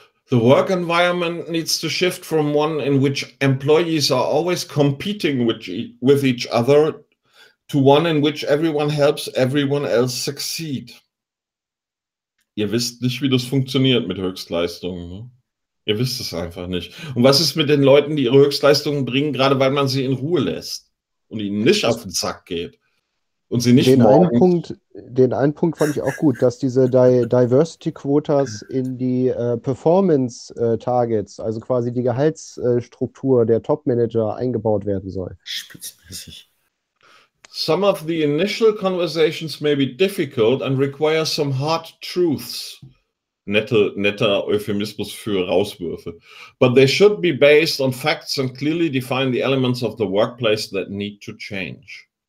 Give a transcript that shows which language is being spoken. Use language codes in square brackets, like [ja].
[en] The work environment needs to shift from one in which employees are always competing with each other to one in which everyone helps everyone else succeed. [de] Ihr wisst nicht, wie das funktioniert mit Höchstleistungen. Ne? Ihr wisst es einfach nicht. Und was ist mit den Leuten, die ihre Höchstleistungen bringen, gerade weil man sie in Ruhe lässt und ihnen nicht auf den Sack geht? Und sie nicht den einen Punkt fand ich auch gut, dass diese Diversity-Quotas in die Performance-Targets, also quasi die Gehaltsstruktur der Top-Manager, eingebaut werden soll. Spitzmäßig. [en] Some of the initial conversations may be difficult and require some hard truths. [de] Netter Euphemismus für Rauswürfe. [en] But they should be based on facts and clearly define the elements of the workplace that need to change.